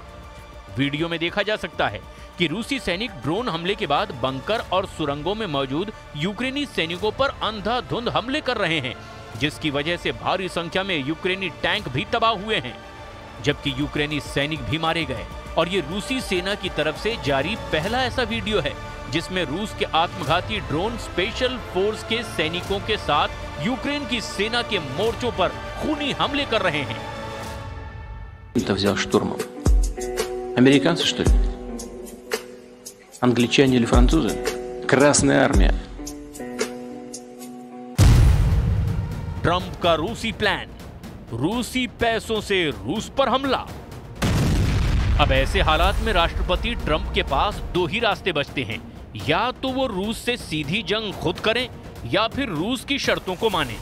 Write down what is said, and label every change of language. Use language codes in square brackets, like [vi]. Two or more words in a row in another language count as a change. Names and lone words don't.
[hi] वीडियो में देखा जा सकता है कि रूसी सैनिक ड्रोन हमले के बाद बंकर और सुरंगों में मौजूद यूक्रेनी सैनिकों पर अंधाधुंध हमले कर रहे हैं, जिसकी वजह से भारी संख्या में यूक्रेनी टैंक भी तबाह हुए हैं, जबकि यूक्रेनी सैनिक भी मारे गए। और ये रूसी सेना की तरफ से जारी पहला ऐसा वीडियो है जिसमें रूस के आत्मघाती ड्रोन स्पेशल फोर्स के सैनिकों के साथ यूक्रेन की सेना के मोर्चों पर खूनी हमले कर रहे हैं। [ru] Американцы, что ли? Англичане или французы? Красная армия. [hi] ट्रंप का रूसी प्लान, रूसी पैसों से रूस पर हमला। अब ऐसे हालात में राष्ट्रपति ट्रंप के पास 2 ही रास्ते बचते हैं, या तो वो रूस से सीधी जंग खुद करें या फिर रूस की शर्तों को माने।